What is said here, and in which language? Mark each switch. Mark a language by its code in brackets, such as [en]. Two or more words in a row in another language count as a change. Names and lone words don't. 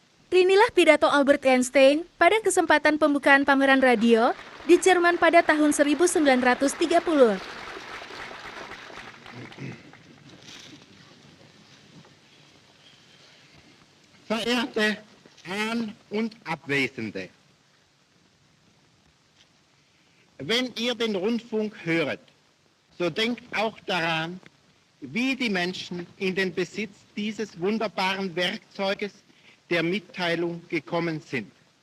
[id] Inilah pidato Albert Einstein pada kesempatan pembukaan pameran radio di Jerman pada tahun 1930. [de] Verehrte An- und Abwesende, wenn ihr den Rundfunk höret, so denkt auch daran, wie die Menschen in den Besitz dieses wunderbaren Werkzeuges der Mitteilung gekommen sind.